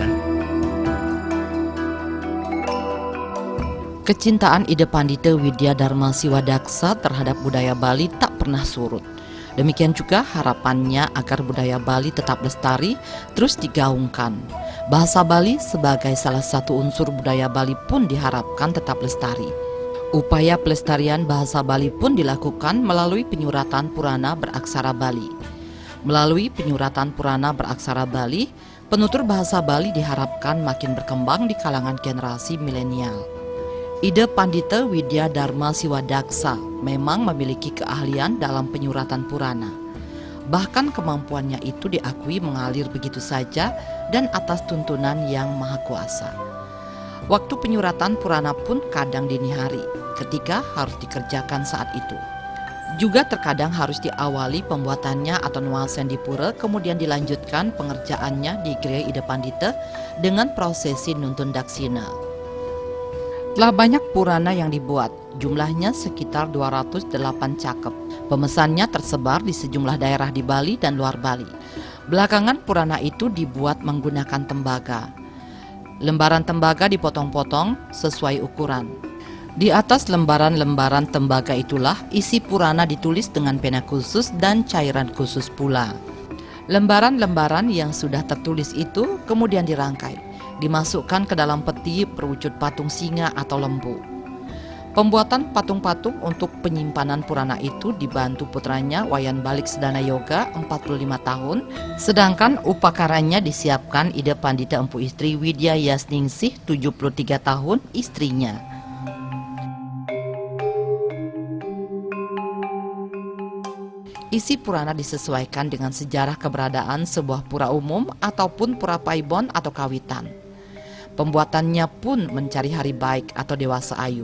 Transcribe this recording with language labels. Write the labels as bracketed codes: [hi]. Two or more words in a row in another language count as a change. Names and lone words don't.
[id] Kecintaan Ide Pandita Widya Dharma Siwadaksa terhadap budaya Bali tak pernah surut. Demikian juga harapannya agar budaya Bali tetap lestari terus digaungkan. Bahasa Bali sebagai salah satu unsur budaya Bali pun diharapkan tetap lestari. Upaya pelestarian bahasa Bali pun dilakukan melalui penyuratan Purana beraksara Bali. Melalui penyuratan Purana beraksara Bali, penutur bahasa Bali diharapkan makin berkembang di kalangan generasi milenial. Ida Pandita Widya Dharma Siwadaksa memang memiliki keahlian dalam penyuratan Purana. Bahkan kemampuannya itu diakui mengalir begitu saja dan atas tuntunan yang maha kuasa. Waktu penyuratan Purana pun kadang dini hari, ketika harus dikerjakan saat itu. Juga terkadang harus diawali pembuatannya atau nuansen di pura, kemudian dilanjutkan pengerjaannya di Gria Ida Pandita dengan prosesi nuntun daksina. Telah banyak Purana yang dibuat, jumlahnya sekitar 208 cakep. Pemesannya tersebar di sejumlah daerah di Bali dan luar Bali. Belakangan Purana itu dibuat menggunakan tembaga. Lembaran tembaga dipotong-potong sesuai ukuran. Di atas lembaran-lembaran tembaga itulah isi Purana ditulis dengan pena khusus dan cairan khusus pula. Lembaran-lembaran yang sudah tertulis itu kemudian dirangkai, dimasukkan ke dalam peti berwujud patung singa atau lembu. Pembuatan patung-patung untuk penyimpanan Purana itu dibantu putranya Wayan Balik Sedana Yoga 45 tahun, sedangkan upakaranya disiapkan Ida Pandita Empu Istri Widya Yasningsih 73 tahun istrinya. Isi Purana disesuaikan dengan sejarah keberadaan sebuah pura umum ataupun pura paibon atau kawitan. Pembuatannya pun mencari hari baik atau dewasa ayu.